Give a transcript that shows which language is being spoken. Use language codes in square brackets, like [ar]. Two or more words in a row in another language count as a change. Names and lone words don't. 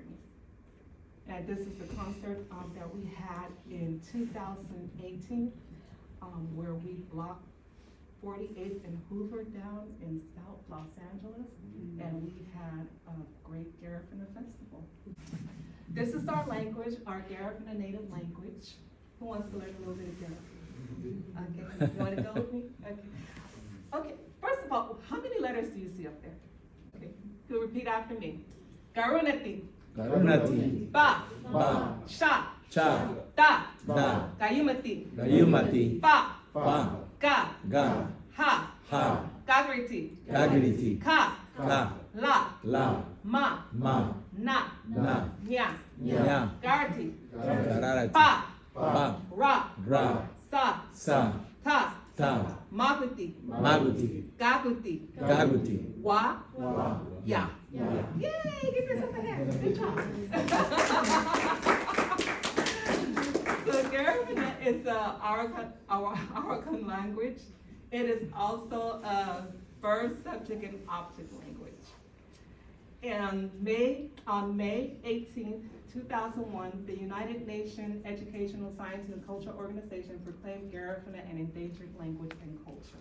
[en] And this is the concert that we had in 2018, where we blocked 48th and Hoover down in South Los Angeles, and we had a great Garifuna festival. This is our language, our Garifuna native language. Who wants to learn a little bit of Garifuna? Okay, you want to go with me? Okay, first of all, how many letters do you see up there? Okay, you'll repeat after me. [cab] Garunati. Garunati. Ba. Ba. Sha. Cha. Da. Da. Gayumati. Gayumati. Ba. Fa. Ga. Ga. Ha. Ha. Gagriti. Gagriti. Ka. Ka. La. La. Ma. Ma. Na. Na. Nya. Nya. Garati. Gararati. Pa. Pa. Ra. Ra. Sa. Sa. Ta. Ta. Maguti. Maguti. Gaguti. Gaguti. Wa. Wa. Ya. Ya. [en] Yay! Give yourself a hand. Good job. So Garifuna is our Arakan language. It is also a verb, subject, and object language. And on May 18th, 2001, the United Nations Educational, Science, and Culture Organization proclaimed Garifuna an endangered language and culture.